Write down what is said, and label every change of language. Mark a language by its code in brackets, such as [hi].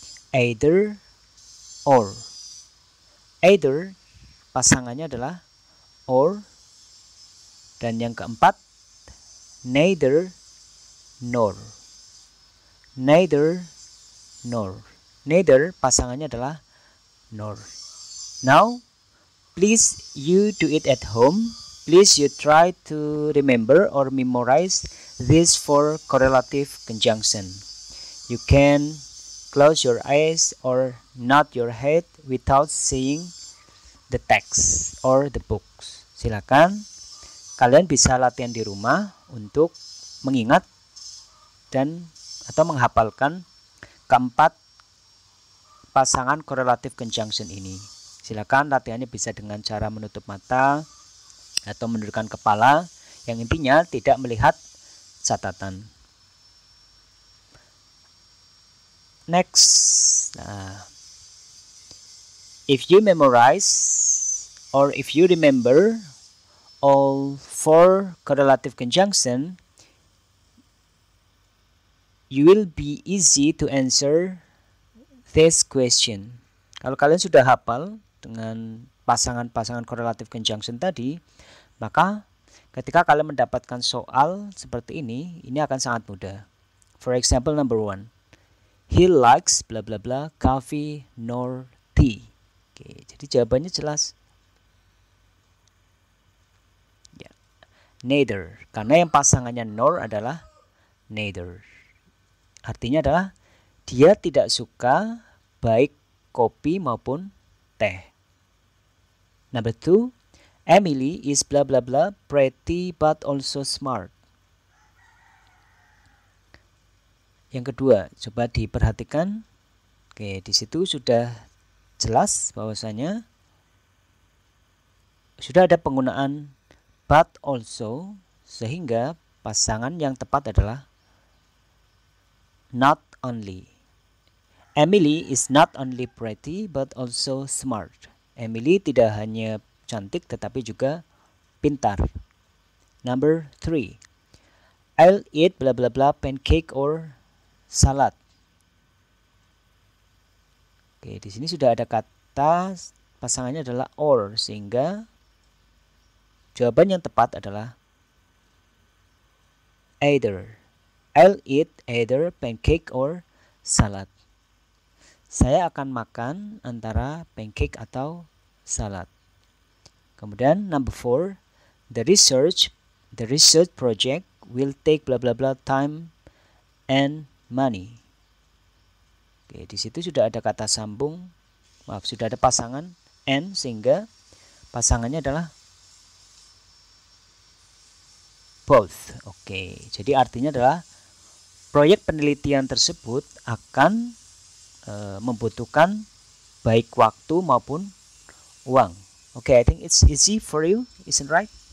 [id] Either or. Either pasangannya adalah or, dan yang keempat neither nor. Neither nor. Neither pasangannya adalah nor. [en] Now please you do it at home. Please you try to remember or memorize these 4 correlative conjunction. You can close your eyes or nod your head without seeing the text or the books. [id] Silakan kalian bisa latihan di rumah untuk mengingat dan atau menghafalkan keempat pasangan correlative conjunction ini. Silakan latihannya bisa dengan cara menutup mata atau menundukkan kepala, yang intinya tidak melihat catatan. [en] Next, if you memorize or if you remember all four correlative conjunction, you will be easy to answer this question. [id] Kalau kalian sudah hafal dengan pasangan-pasangan correlative conjunction tadi, maka ketika kalian mendapatkan soal seperti ini akan sangat mudah. [en] For example, number 1. He likes bla bla bla coffee nor tea. [id] Oke, jadi jawabannya jelas. Ya. Neither, karena yang pasangannya nor adalah neither. Artinya adalah dia tidak suka baik kopi maupun teh. [en] Number 2, Emily is bla bla bla pretty but also smart. [id] Yang kedua, coba diperhatikan. Oke, di situ sudah jelas bahwasanya sudah ada penggunaan but also, sehingga pasangan yang tepat adalah not only. [en] Emily is not only pretty but also smart. [id] Emily tidak hanya cantik tetapi juga pintar. [en] Number 3. I'll eat bla bla bla pancake or salad. [id] Oke, di sini sudah ada kata pasangannya adalah or, sehingga jawaban yang tepat adalah either. [en] I'll eat either pancake or salad. [id] Saya akan makan antara pancake atau salad. [en] Kemudian number 4, the research project will take bla bla bla time and money. [id] Oke, di situ sudah ada kata sambung, sudah ada pasangan and, sehingga pasangannya adalah both. Oke, jadi artinya adalah proyek penelitian tersebut akan membutuhkan baik waktu maupun uang. [en] Oke, I think it's easy for you, isn't right?